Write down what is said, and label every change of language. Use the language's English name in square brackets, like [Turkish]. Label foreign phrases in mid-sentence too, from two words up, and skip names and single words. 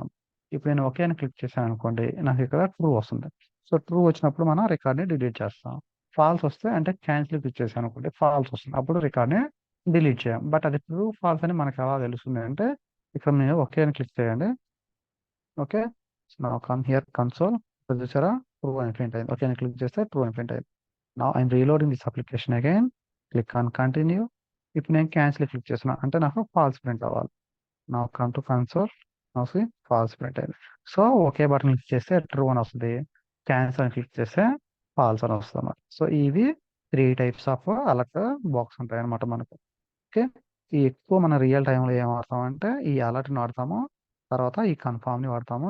[Telugu] ఇప్పుడు నేను ఓకే అని క్లిక్ చేశాను అనుకోండి, నాకు ఇక్కడ ట్రూ వస్తుంది. [English] so true [Telugu] వచ్చినప్పుడు మనం రికార్డ్ని డిలీట్ చేస్తాం. ఫాల్స్ వస్తే అంటే [English] cancel click [Telugu] చేశాను అనుకోండి, ఫాల్స్ వస్తుంది, అప్పుడు రికార్డ్ని డిలీట్ చేయం. బట్ అది [English] true false [Telugu] అని మనకి ఎలా తెలుస్తుంది అంటే ఇక్కడ మీరు ఓకే అని క్లిక్ చేయండి. ఓకే, [English] Now come here console. [Telugu] చూసారా ట్రూ అని ప్రింట్ అయింది. ఓకే నేను క్లిక్ చేస్తే ట్రూ అని ప్రింట్ అయింది. [English] Now I'm reloading this application again. Click on continue. [Telugu] ఇప్పుడు నేను [English] cancel click [Telugu] చేస్తున్నా అంటే నాకు [English] false print [Telugu] అవ్వాలి. [English] Now come to console. Now see false print అయింది. so okay button click [Telugu] చేస్తే ట్రూ అని వస్తుంది. క్యాన్సిల్ అని క్లిక్ చేస్తే ఫాల్స్ అని వస్తుంది అన్నమాట. సో ఇవి 3 [English] types of alert box [Telugu] ఉంటాయి అన్నమాట మనకు. ఓకే ఈ ఎక్కువ మన రియల్ టైంలో ఏం వాడతామంటే ఈ అలర్ట్ని వాడతాము. తర్వాత ఈ కన్ఫామ్ని వాడతాము.